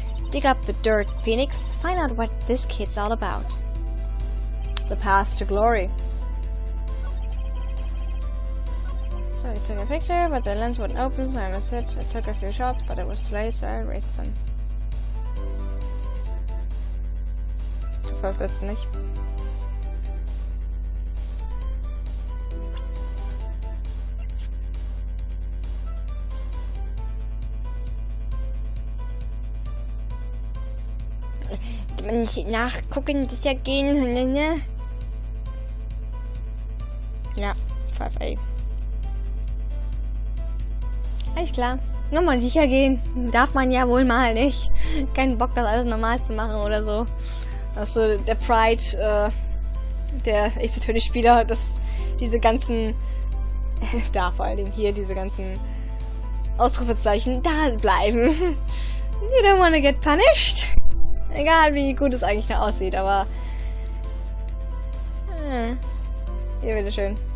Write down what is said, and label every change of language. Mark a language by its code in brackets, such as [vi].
[en] Dig up the dirt, Phoenix. Find out what this kid's all about. The path to glory. So I took a picture, but the lens wouldn't open, so I missed it. I took a few shots, but it was too late, so I erased them. [de] Das war das letzte nicht. Nicht nachgucken, sicher gehen. Ja, 5A. Alles klar. Nochmal sicher gehen. Darf man ja wohl mal nicht. Keinen Bock, das alles normal zu machen oder so. Also der Pride, der Ace-Attorney-Spieler, dass diese ganzen, da vor allem hier, diese ganzen Ausrufezeichen da bleiben. [en] You don't wanna get punished. [de] Egal wie gut es eigentlich da aussieht, aber hier, bitteschön.